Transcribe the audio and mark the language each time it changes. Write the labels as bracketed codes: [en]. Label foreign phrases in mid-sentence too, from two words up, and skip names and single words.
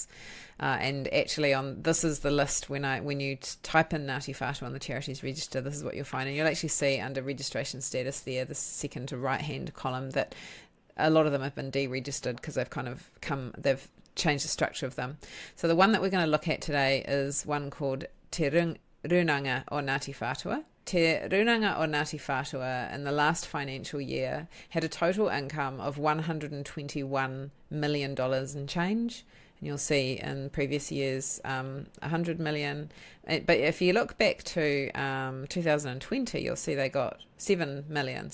[en] And actually this is the list when you type in Ngāti Whātua on the charities register, this is what you'll find. And you'll actually see under registration status there, the second to right hand column, that a lot of them have been deregistered because they've changed the structure of them. So the one that we're going to look at today is one called Te Runanga o Ngāti Whātua. Te Runanga o Ngāti Whātua in the last financial year had a total income of $121 million and change. And you'll see in previous years 100 million. But if you look back to 2020, you'll see they got 7 million.